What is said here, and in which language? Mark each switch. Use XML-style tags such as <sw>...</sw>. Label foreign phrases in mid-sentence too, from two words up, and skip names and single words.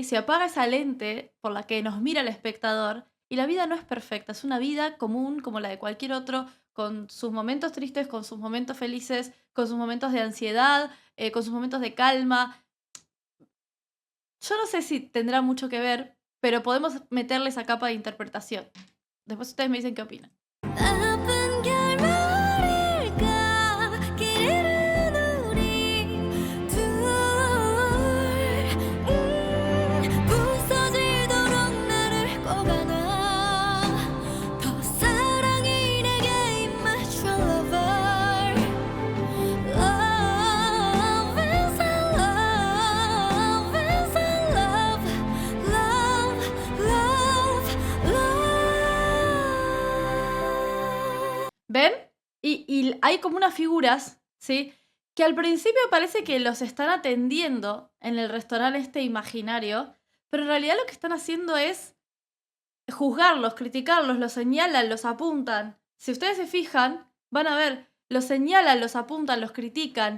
<es>Se apaga esa lente por la que nos mira el espectador y la vida no es perfecta, es una vida común como la de cualquier otro, con sus momentos tristes, con sus momentos felices, con sus momentos de ansiedad, con sus momentos de calma. Yo no sé si tendrá mucho que ver, pero podemos meterle esa capa de interpretación. Después ustedes me dicen qué opinan.</es> <ko>아픈 결말일까 길 잃은 우리 둘 부서지도록 나를 꼭 안아 더 사랑이 내게 임하죠</ko> <en>lover Love is a love is a love love love love</en> <es>¿Ven? Y hay como unas figuras, ¿sí? Que al principio parece que los están atendiendo en el restaurante este imaginario, pero en realidad lo que están haciendo es juzgarlos, criticarlos, los señalan, los apuntan. Si ustedes se fijan, van a ver, los señalan, los apuntan, los critican.</es>